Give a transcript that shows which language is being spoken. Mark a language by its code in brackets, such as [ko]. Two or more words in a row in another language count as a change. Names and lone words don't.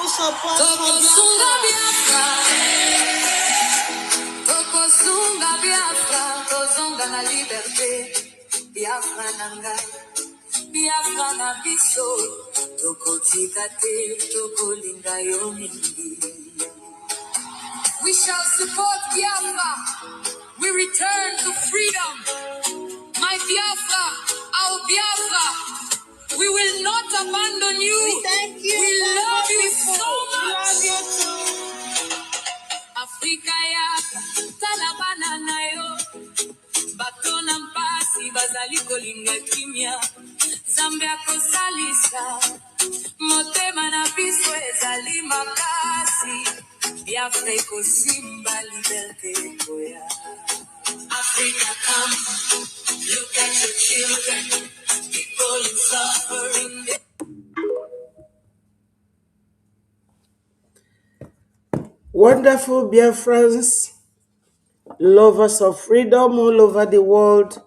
[ln] Tokosunga Biafra, Tokosunga Biafra, Tozonga na liberté, Biafra nangai, Biafra na biso, Tokotika te, Tokolinga yo mingi. [en] We shall support Biafra. We return to freedom. My Biafra, our Biafra, we will not abandon you. We thank you. We love you so much. We love you too. [ln] Afrika yaka, talabana na yo. Batona mpasi, bazali kolinga kimia. Zambia kosalisa, motema na biso ezali makasi. Biafra ikosimba liberté koya. [en] Africa, come, look at your children, people in suffering. Wonderful Biafrans, lovers of freedom all over the world.